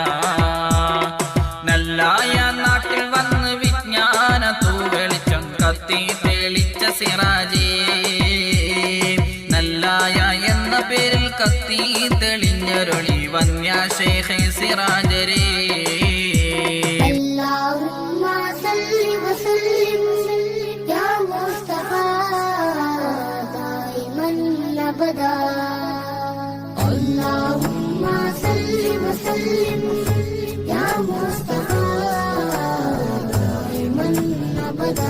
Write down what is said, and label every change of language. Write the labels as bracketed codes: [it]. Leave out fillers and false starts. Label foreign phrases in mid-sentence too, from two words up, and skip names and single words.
[ml] നല്ലായ നാട്ടിൽ വന്ന് വിജ്ഞാനത്തു വെളിച്ചം കത്തി തെളിച്ച സിറാജേ, നല്ലായ എന്ന പേരിൽ കത്തി തെളിഞ്ഞൊരളി വന്യ ശൈഖേ സിറാജരേ. [ar] اللهم صل وسلم يا مصطفى دائما ابدا. اللهم صل وسلم يا مصطفى دائما ابدا.